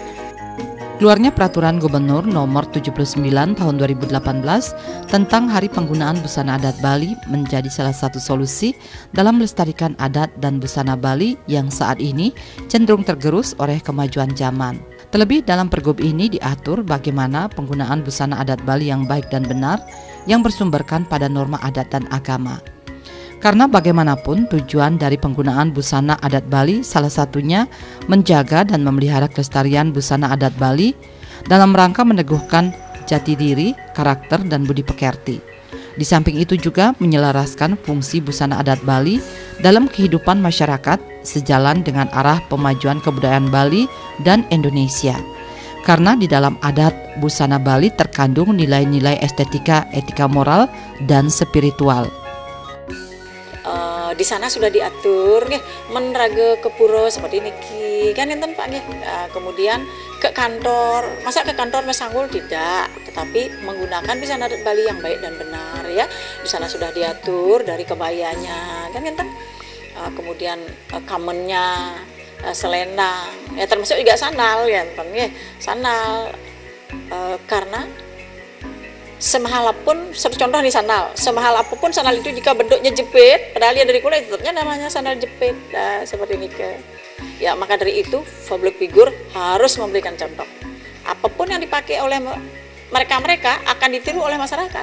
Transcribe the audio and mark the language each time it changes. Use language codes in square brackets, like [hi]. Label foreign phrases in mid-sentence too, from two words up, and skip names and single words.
[id] Keluarnya Peraturan Gubernur Nomor 79 Tahun 2018 tentang Hari Penggunaan Busana Adat Bali menjadi salah satu solusi dalam melestarikan adat dan busana Bali yang saat ini cenderung tergerus oleh kemajuan zaman. Terlebih dalam pergub ini diatur bagaimana penggunaan busana adat Bali yang baik dan benar yang bersumberkan pada norma adat dan agama. Karena bagaimanapun tujuan dari penggunaan busana adat Bali salah satunya menjaga dan memelihara kelestarian busana adat Bali dalam rangka meneguhkan jati diri, karakter, dan budi pekerti. Di samping itu juga menyelaraskan fungsi busana adat Bali dalam kehidupan masyarakat sejalan dengan arah pemajuan kebudayaan Bali dan Indonesia. Karena di dalam adat busana Bali terkandung nilai-nilai estetika, etika moral, dan spiritual. Di sana sudah diatur menraga ke pura seperti niki kan [ban] enten Pak nggih. [id] Kemudian ke kantor, masa ke kantor mesanggul tidak, tetapi menggunakan busana adat Bali yang baik dan benar ya. Di sana sudah diatur dari kebayanya kan enten. Kemudian kamennya, selendang ya, termasuk juga sandal ya [ban] enten nggih. [id] Sandal karena semahal apapun, contoh nih sandal, semahal apapun sandal itu jika bentuknya jepit, padahal dia dari kulit, tetapnya namanya sandal jepit. Nah, seperti ini ya, maka dari itu [en] public figure [id] harus memberikan contoh. Apapun yang dipakai oleh mereka akan ditiru oleh masyarakat.